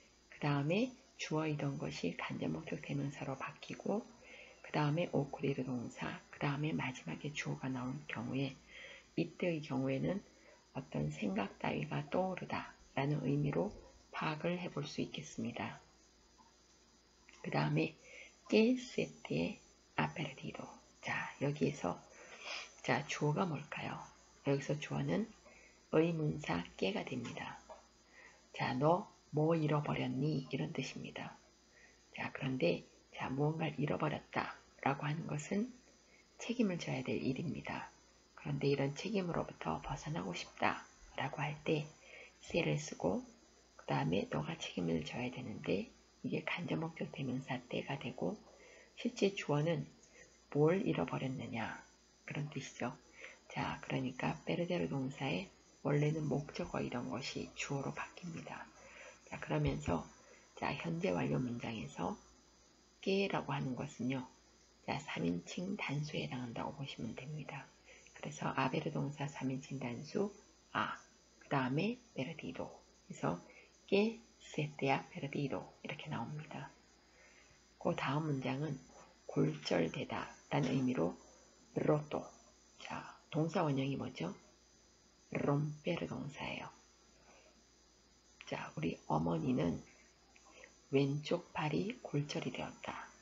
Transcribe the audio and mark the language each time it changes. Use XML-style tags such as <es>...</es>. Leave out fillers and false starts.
<ko>그 다음에 주어이던 것이 간접목적 대명사로 바뀌고 그 다음에 오코레르 동사, 그 다음에 마지막에 주어가 나온 경우에 이때의 경우에는 어떤 생각 따위가 떠오르다 라는 의미로 파악을 해볼 수 있겠습니다. 그 다음에</ko> <es>que se te ha perdido.</es> <ko>자, 여기에서 자, 주어가 뭘까요? 여기서 주어는 의문사 깨가 됩니다. 자, 너 뭐 잃어버렸니? 이런 뜻입니다. 자, 그런데 자, 무언가를 잃어버렸다 라고 하는 것은 책임을 져야 될 일입니다. 그런데 이런 책임으로부터 벗어나고 싶다 라고 할 때 세를 쓰고 그 다음에 너가 책임을 져야 되는데 이게 간접목적 대명사 때가 되고 실제 주어는 뭘 잃어버렸느냐 그런 뜻이죠. 자, 그러니까 페르데르 동사의 원래는 목적어이던 것이 주어로 바뀝니다. 자, 그러면서 자, 현재 완료 문장에서 깨라고 하는 것은요. 자, 3인칭 단수에 해당한다고 보시면 됩니다. 그래서 아베르 동사 3인칭 단수 아, 그 다음에 perdido. 그래서</ko> <es>que se te ha perdido</es> <ko>이렇게 나옵니다. 그 다음 문장은 골절되다 라는 의미로 roto. 자, 동사 원형이 뭐죠? romper 동사예요. 자, 우리 어머니는 왼쪽 팔이 골절이 되었다.</ko>